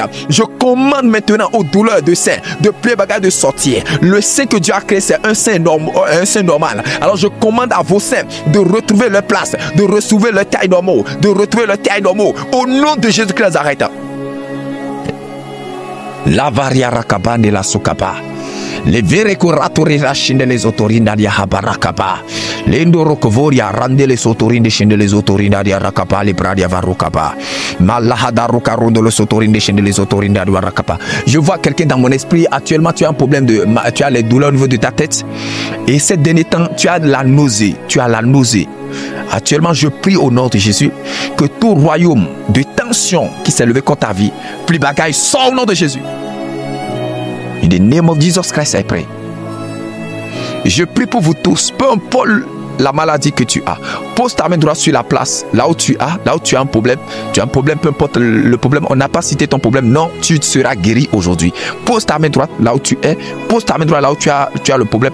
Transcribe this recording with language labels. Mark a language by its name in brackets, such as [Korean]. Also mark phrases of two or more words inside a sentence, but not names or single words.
[French] Je commande maintenant aux douleurs de sein, de plaies bagages de sortir. Le sein que Dieu a créé, c'est un sein normal. Alors je commande à vos seins de retrouver leur place, de retrouver leur taille normale, de retrouver leur taille normale au nom de Jésus de Nazareth. La varia rakabane la sokaba. Les vere kuratori rashinde les autorinda dia habarakaba. Lendoro kovoria rande les autorinde shinde les autorinda dia rakapa les bradia varukaba. Malahadaru karondo les autorinde shinde les autorinda dia rakapa. Je vois quelqu'un dans mon esprit. Actuellement, tu as un problème tu as les douleurs au niveau de ta tête. Et ces derniers temps, tu as de la nausée. Tu as la nausée. Actuellement, je prie au nom de Jésus que tout royaume de tension qui s'est levé contre ta vie, plus bagaille, sort au nom de Jésus. [English] In the name of Jesus Christ, I pray. [French] Je prie pour vous tous, peu importe la maladie que tu as. Pose ta main droite sur la place, là où tu as un problème. Tu as un problème, peu importe le problème. On n'a pas cité ton problème. Non, tu seras guéri aujourd'hui. Pose ta main droite là où tu es. Pose ta main droite là où tu as le problème.